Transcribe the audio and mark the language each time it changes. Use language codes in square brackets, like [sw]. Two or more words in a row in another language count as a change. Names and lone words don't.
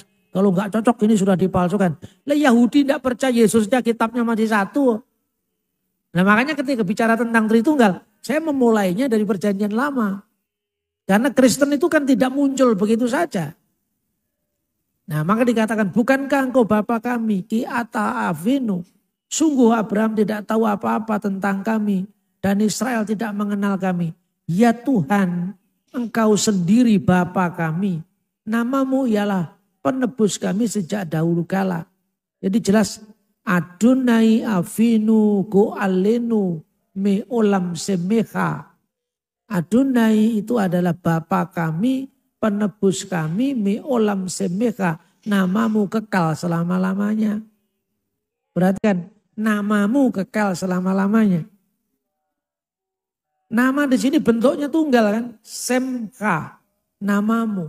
[id] Kalau nggak cocok ini sudah dipalsukan. Lah Yahudi tidak percaya Yesusnya kitabnya masih satu. Nah makanya ketika bicara tentang Tritunggal. Saya memulainya dari perjanjian lama. Karena Kristen itu kan tidak muncul begitu saja. Nah maka dikatakan bukankah engkau Bapa kami [he] כי אתה אבינו. [id] Sungguh Abraham tidak tahu apa-apa tentang kami dan Israel tidak mengenal kami. Ya Tuhan, Engkau sendiri Bapa kami. Namamu ialah penebus kami sejak dahulu kala. Jadi jelas [he] אדני אבינו גאלנו מעולם שמך. [id] Adonai itu adalah Bapa kami, penebus kami [he] מעולם שמך [id] namamu kekal selama-lamanya. Perhatikan, namamu kekal selama-lamanya. Nama di sini bentuknya tunggal kan, semka, namamu.